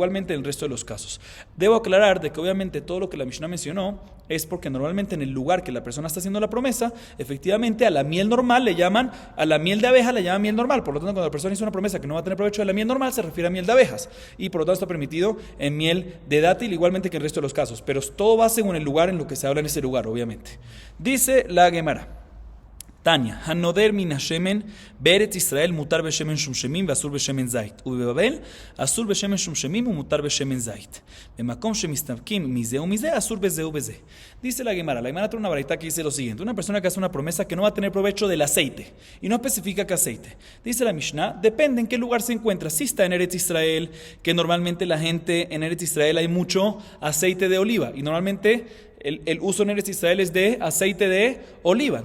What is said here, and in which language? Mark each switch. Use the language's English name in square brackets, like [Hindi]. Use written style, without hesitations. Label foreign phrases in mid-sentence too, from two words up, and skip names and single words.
[Spanish] Igualmente en el resto de los casos. Debo aclarar de que obviamente todo lo que la Mishnah mencionó es porque normalmente en el lugar que la persona está haciendo la promesa, efectivamente a la miel normal a la miel de abeja le llaman miel normal. Por lo tanto, cuando la persona hizo una promesa que no va a tener provecho de la miel normal, se refiere a miel de abejas. Y por lo tanto está permitido en miel de dátil, igualmente que en el resto de los casos. Pero todo va según el lugar en lo que se habla en ese lugar, obviamente. Dice la Gemara. [Hebrew] תניא הנודר מן השמן בארץ ישראל מותר בשמן שומשמין ואסור בשמן זית. ובבבל אסור בשמן shumshemim ומותר בשמן זית. במקום שמסתפקים מזה ומזה, אסור בזה ובזה. [Spanish] Dice la Gemara trae una baraita que dice lo siguiente: una persona que hace una promesa que no va a tener provecho del aceite, y no especifica qué aceite. Dice la Mishnah, depende en qué lugar se encuentra. Si está en Eretz Israel, que normalmente la gente en Eretz Israel hay mucho aceite de oliva, y normalmente el uso en Eretz Israel es de aceite de oliva.